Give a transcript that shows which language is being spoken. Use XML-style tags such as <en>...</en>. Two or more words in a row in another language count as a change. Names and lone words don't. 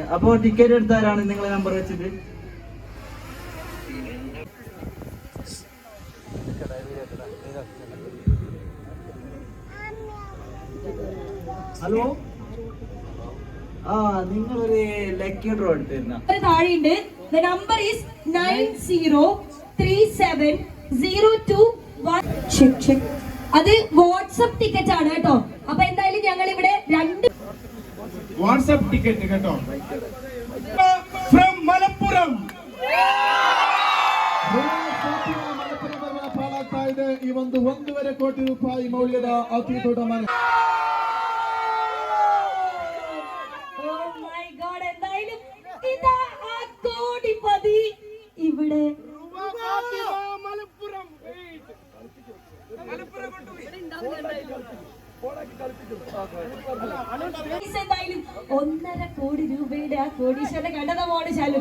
<ml>അപ്പൊ ടിക്കറ്റ് എടുത്താരാണ് നിങ്ങളെ നമ്പർ വെച്ചിട്ട്? ഹലോ, നിങ്ങളൊരു</ml> <en>lucky draw</en> <ml>എടുത്തിരുന്ന താഴെയുണ്ട്.</ml> <en>The number is 903702 check.</en> <ml>അത് വാട്സ്ആപ്പ് ടിക്കറ്റ് ആണ് കേട്ടോ. അപ്പൊ എന്തായാലും ഞങ്ങൾ ഇവിടെ 2 വാട്സ്ആപ്പ് ടിക്കറ്റ് കേട്ടോ. ഫ്രം മലപ്പുറം</ml> <kn>ಪಾಲಾಗ್ತಾ ಇದೆ ಈ ಒಂದು 1.5 ಕೋಟಿ ರೂಪಾಯಿ ಮೌಲ್ಯದ ಅತಿ ದೊಡ್ಡ ಮನೆ.</kn> <ml>എന്തായാലും ഇതാ ആ കോടിപതി ഇവിടെ. എന്തായാലും 1.5 കോടി രൂപയുടെ ആ കോടീശ്വരനെ കണ്ടതാ മോള് ശാലുക.</ml>